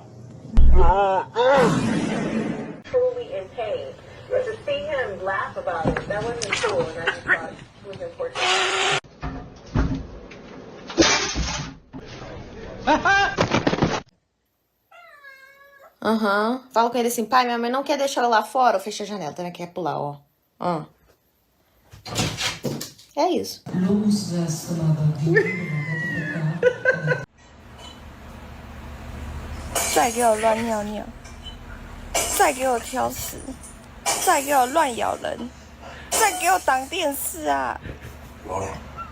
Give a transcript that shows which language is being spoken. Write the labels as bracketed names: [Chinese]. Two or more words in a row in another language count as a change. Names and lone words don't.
[English] Truly in pain. But to see him laugh about it, that wasn't cool, and I just thought it was important. [Portuguese] Fala com ele assim, pai, minha mãe não quer deixar ela lá fora. Eu fechei a janela, também quer pular, ó. É isso. [Chinese] 再给我乱尿尿，再给我挑食，再给我乱咬人，再给我挡电视啊！好了。